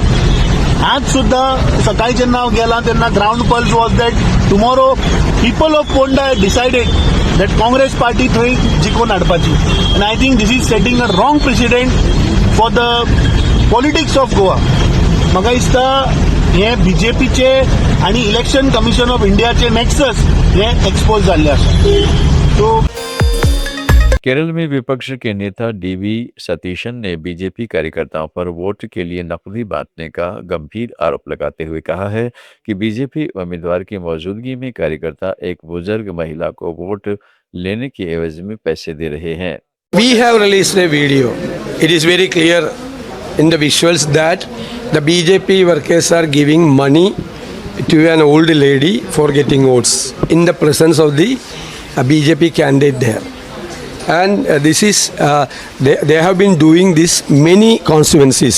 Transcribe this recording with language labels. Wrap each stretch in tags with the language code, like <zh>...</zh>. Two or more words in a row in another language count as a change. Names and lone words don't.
<kok>आज सुद्धा सकाळी जेन्ना हांव गेला तेन्ना</kok> <en>ground pulse was that tomorrow people of Ponda had decided that Congress party</en> <kok>थंय जिखून हाडपाची.</kok> <en>आनी I think this is setting a wrong president for the politics of Goa.</en> <kok>म्हाका दिसता हे बीजेपीचे आणि इलेक्शन कमिशन ऑफ इंडियाचे नेक्सस हे एक्सपोज जाल्ले आसा. सो</kok> <hi>केरल में विपक्ष के नेता डीवी सतीशन ने बीजेपी कार्यकर्ताओं पर वोट के लिए नकदी बांटने का गंभीर आरोप लगाते हुए कहा है कि बीजेपी उम्मीदवार की मौजूदगी में कार्यकर्ता एक बुजुर्ग महिला को वोट लेने की एवज में पैसे दे रहे हैं।</hi> <en>We have released a video. It is very clear in the visuals that the BJP workers are giving money to an old lady for getting votes in the presence of the BJP candidate there. And this is, they have been doing this many constituencies.</en>